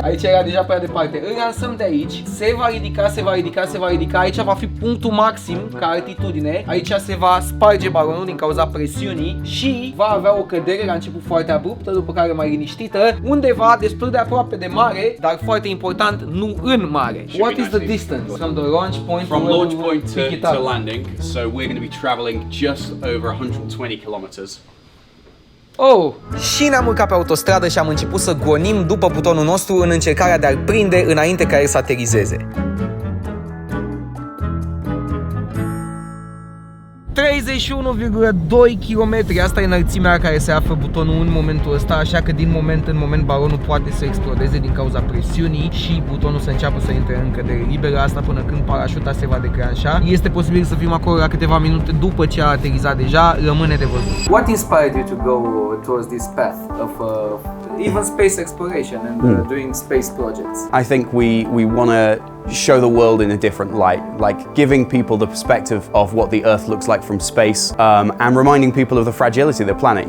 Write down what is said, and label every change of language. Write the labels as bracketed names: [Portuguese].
[Romanian] Aici era deja prea departe. Îl lansăm de aici, se va ridica, aici va fi punctul maxim ca altitudine, aici se va sparge balonul din cauza presiunii și va avea o cădere la început foarte abruptă, după care mai liniștită, undeva destul de aproape de mare, dar foarte important, nu în mare. [English] What is the distance from the launch point From launch point to landing, so we're going to be traveling just over 120 kilometers. Oh! [Romanian] Și ne-am urcat pe autostradă și am început să gonim după butonul nostru în încercarea de a-l prinde înainte ca el să aterizeze. 31,2 km. Asta e înălțimea la care se află butonul în momentul ăsta, așa că din moment în moment balonul poate să explodeze din cauza presiunii și butonul să înceapă să intre în cădere liberă, asta până când parașuta se va declanșa. Este posibil să fim acolo la câteva minute după ce a aterizat deja, rămâne de văzut. [English] What inspired you to go towards this path of even space exploration and doing space projects? I think we want to show the world in a different light, like giving people the perspective of what the Earth looks like from space, and reminding people of the fragility of the planet.